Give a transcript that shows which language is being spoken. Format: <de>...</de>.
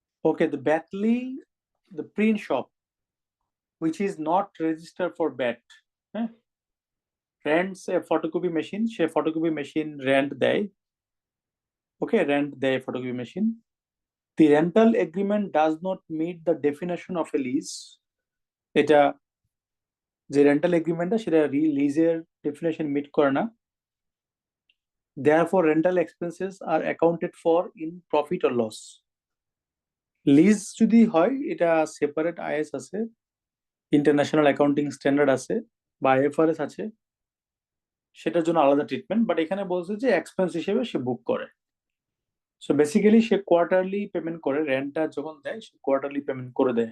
<en>Okay, the print shop, which is not registered for BAT, rents a photocopy machine.</en> <bn>Say photocopy machine rent দেয়। Okay, rent দেয় photocopy machine.</bn> <en>The rental agreement does not meet the definition of a lease.</en> <bn>এটা যে rental agreement সেটা lease-এর definition meet করে না।</bn> <en>Therefore, rental expenses are accounted for in profit or loss.</en> <bn>Lease যদি হয় এটা সেপারেট আইএস আছে, ইন্টারন্যাশনাল অ্যাকাউন্টিং স্ট্যান্ডার্ড আছে, বা আইএফআরএস আছে, সেটার জন্য আলাদা ট্রিটমেন্ট। বাট এখানে বলছে যে এক্সপেন্স হিসেবে সে বুক করে। সো বেসিক্যালি সে কোয়ার্টারলি পেমেন্ট করে, রেন্টটা যখন দেয় সে কোয়ার্টারলি পেমেন্ট করে দেয়।</bn>